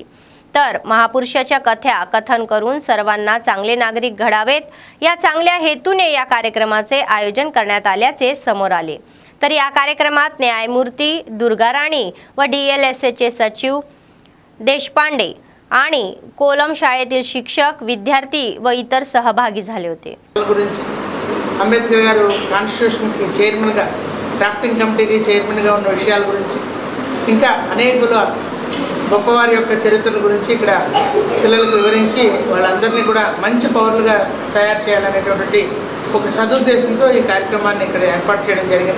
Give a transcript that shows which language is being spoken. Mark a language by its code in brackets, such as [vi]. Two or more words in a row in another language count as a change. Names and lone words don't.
[mr] तर महापुरुषाच्या कथन करून सर्वांना चांगले नागरिक घडावेत या चांगल्या हेतूने या कार्यक्रमाचे आयोजन करण्यात आल्याचे समोर आले। तर या कार्यक्रमात न्यायमूर्ती दुर्गाराणी व DLSAचे सचिव देशपांडे आणि कोलम शाळेतील शिक्षक, विद्यार्थी व इतर सहभागी झाले होते। [te] అంబేద్కర్ గారు కాన్స్టిట్యూషన్కి చైర్మన్గా, [en] drafting committee [te] చైర్మన్గా ఉన్న విషయాల గురించి, ఇంకా అనేకుల గొప్పవారి యొక్క చరిత్ర గురించి ఇక్కడ పిల్లలకు వివరించి వాళ్ళందరినీ కూడా మంచి పౌరులుగా తయారు చేయాలనేటువంటి ఒక సదుద్దేశంతో ఈ కార్యక్రమాన్ని ఇక్కడ ఏర్పాటు చేయడం జరిగింది।